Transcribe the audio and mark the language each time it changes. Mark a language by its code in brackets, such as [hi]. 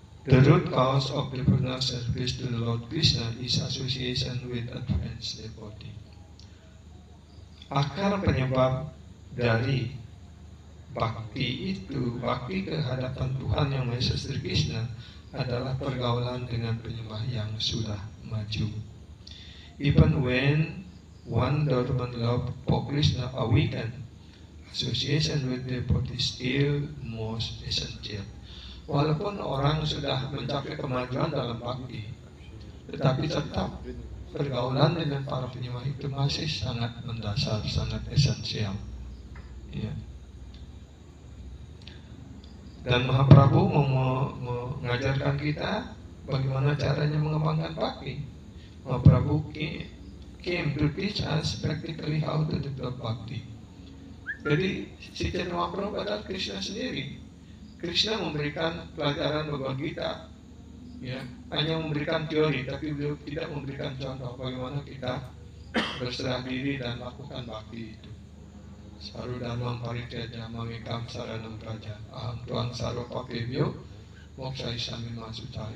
[en] The root cause of devotional service to the Lord Krishna is association with advanced devotee. [id] Akar penyebab dari bakti itu, bakti kehadapan Tuhan yang Maha Esa Sri Krishna, adalah pergaulan dengan penyembah yang sudah maju. [en] Even when one dormant love for Krishna awaken, association with devotee still most essential. [id] Walaupun orang sudah mencapai kemajuan dalam bakti, tetapi tetap pergaulan dengan para penyembah itu masih sangat mendasar, sangat esensial. Ya. Dan Mahaprabhu mengajarkan kita bagaimana caranya mengembangkan bhakti. [en] Mahaprabhu came to teach us practically how to develop bhakti. [id] Jadi si Chaitanya Mahaprabhu adalah Krishna sendiri. Krishna memberikan pelajaran Bhagavad Gita, ya, hanya memberikan teori, tapi beliau tidak memberikan contoh bagaimana kita berserah diri dan lakukan bhakti itu. [sa] Sarudharmam parityaja mamekam saranam praja aham tuang sarva papebhyo moksha isami masuca.